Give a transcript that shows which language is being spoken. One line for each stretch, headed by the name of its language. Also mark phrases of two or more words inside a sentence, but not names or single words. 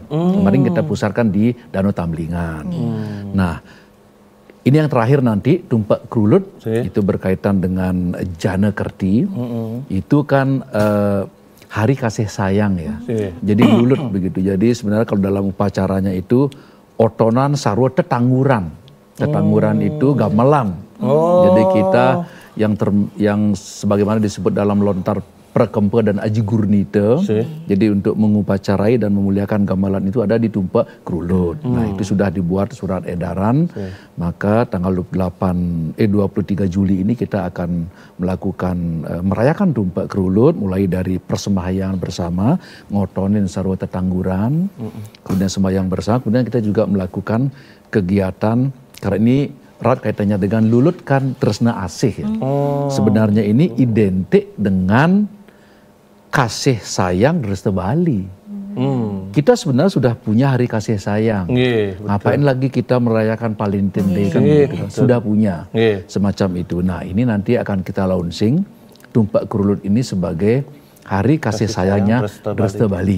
Indonesian: Kemarin kita pusatkan di Danau Tamlingan. Nah, ini yang terakhir nanti Tumpak Krulut itu berkaitan dengan Jana Kerti. Itu kan hari kasih sayang ya. Jadi lulut begitu. Jadi sebenarnya kalau dalam upacaranya itu
Balinese: otonan sarwa tetangguran.
Indonesian: Tetangguran itu gamelan. Jadi kita yang sebagaimana disebut dalam lontar Prakempe dan Aji Gurnita. Jadi untuk mengupacarai dan memuliakan gamelan itu ada di Tumpak Krulut. Nah, itu sudah dibuat surat edaran. Maka tanggal 23 Juli ini kita akan melakukan merayakan Tumpak Krulut mulai dari persembahyaan bersama,
Balinese: ngotonin sarwa tetangguran,
Indonesian: kemudian sembahyang bersama, kemudian kita juga melakukan kegiatan karena ini erat kaitannya dengan lulut kan
Balinese: tresna asih
Indonesian: ya. Sebenarnya ini identik dengan kasih sayang Resta Bali. Kita sebenarnya sudah punya hari kasih sayang. Ngapain lagi kita merayakan Valentine Day kan gitu kan. Sudah punya semacam itu. Nah, ini nanti akan kita launching Tumpak Krulut ini sebagai hari kasih sayangnya Resta Bali.